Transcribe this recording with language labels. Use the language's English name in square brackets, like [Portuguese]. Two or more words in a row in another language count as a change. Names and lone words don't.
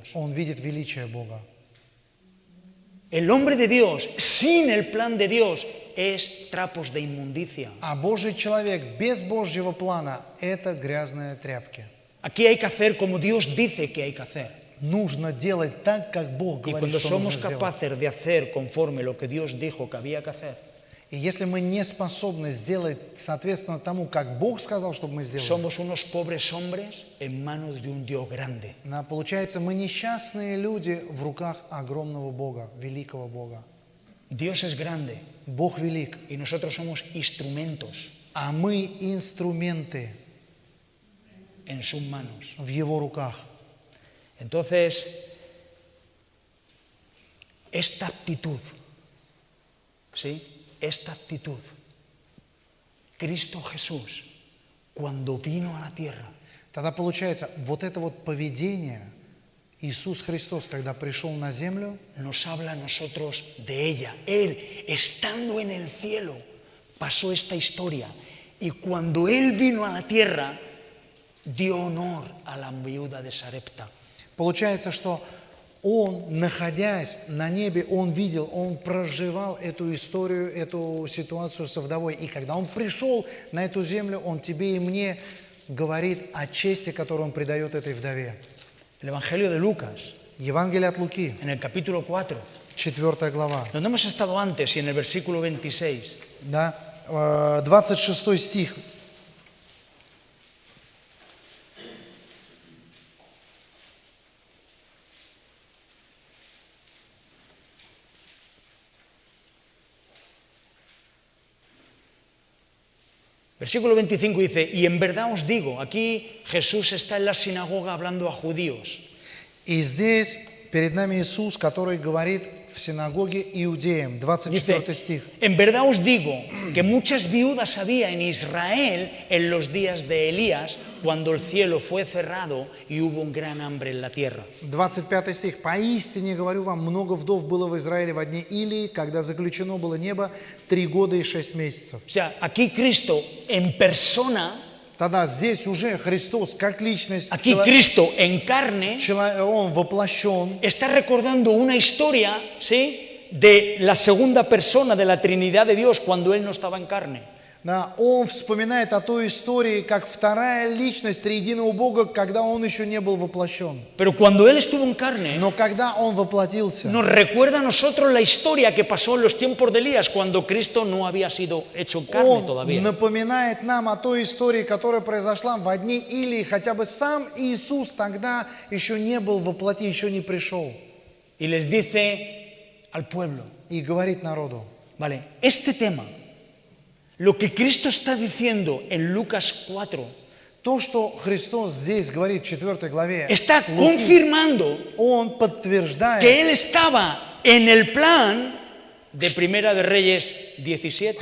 [Russian] он видит величие Бога. [Spanish] El hombre de Dios, sin el plan de Dios, es trapos de inmundicia. [Russian] А Божий человек без Божьего плана – это грязные тряпки. [Spanish] Aquí hay que hacer como Dios dice que hay que hacer. [Russian] Нужно делать так, как Бог [Spanish] Y [Russian] говорит, [Spanish] cuando [Russian] что [Spanish] somos [Russian] нужно сделать. [Spanish] capaces de hacer conforme lo que Dios dijo que había que hacer, [Russian] И если мы не способны сделать соответственно тому, как Бог сказал, чтобы мы сделали, [Spanish] somos unos pobres hombres en manos de un Dios grande. [Russian] получается, мы несчастные люди в руках огромного Бога, великого Бога. [Spanish] Dios es grande [Russian] Бог велик, [Spanish] y nosotros somos instrumentos [Russian] а мы инструменты [Spanish] en sus manos. [Russian] в Его руках. [Spanish] Entonces, esta actitud, ¿sí? Esta actitud, Cristo Jesús, cuando vino a la tierra, [Russian] Тогда получается, вот это вот поведение Иисус Христос, когда пришел на землю, [Spanish] nos habla a nosotros de ella. Él, estando en el cielo, pasó esta historia. Y cuando Él vino a la tierra, dio honor a la viuda de Sarepta. [Russian] получается, что Он, находясь на небе, Он видел, Он проживал эту историю, эту ситуацию со вдовой. И когда Он пришел на эту землю, Он тебе и мне говорит о чести, которую Он придает этой вдове. [Spanish] El Evangelio de Lucas, [Russian] Евангелие от Луки, [Spanish] en el capítulo 4, [Russian] 4 глава, [Spanish] donde hemos estado antes y en el versículo 26, [Russian] да, 26 стих. [Spanish] Versículo 25 dice, y en verdad os digo, aquí Jesús está en la sinagoga hablando a judíos. [Russian] И здесь перед нами Иисус, который говорит в синагоге иудеям, 24 [Spanish] Dice, [Russian] стих. [Spanish] en verdad os digo que muchas viudas había en Israel en los días de Elías, cuando el cielo fue cerrado y hubo un gran hambre en la tierra. [Russian] 25 стих. «Поистине, говорю вам, много вдов было в Израиле во дне Илии, когда заключено было небо 3 года и 6 месяцев». [Spanish] O sea, aquí Cristo en persona, [Russian] Тогда здесь уже Христос, как личность, [Spanish] aquí Cristo en carne, [Russian] Он воплощен, [Spanish] está recordando una historia, ¿sí?, de la segunda persona de la Trinidad de Dios cuando Él no estaba en carne. [Russian] да, Он вспоминает о той истории, как вторая личность триединого Бога, когда Он еще не был воплощен. [Spanish] Pero cuando Él estuvo en carne, [Russian] Но когда Он воплотился, [Spanish] nos recuerda a nosotros la historia que pasó en los tiempos de Elías, cuando Cristo no había sido hecho carne [Russian] Он [Spanish] todavía. [Russian] напоминает нам о той истории, которая произошла в дни Илии, хотя бы сам Иисус тогда еще не был во плоти, еще не пришел. [Spanish] Y les dice al pueblo, [Russian] И говорит народу, [Spanish] vale, este tema, lo que Cristo está diciendo en Lucas 4, [Russian] то, что Христос здесь говорит в 4 главе, [Spanish] está [Russian] Луки, [Spanish] confirmando [Russian] Он подтверждает, [Spanish] que Él estaba en el plan de Primera de Reyes 17.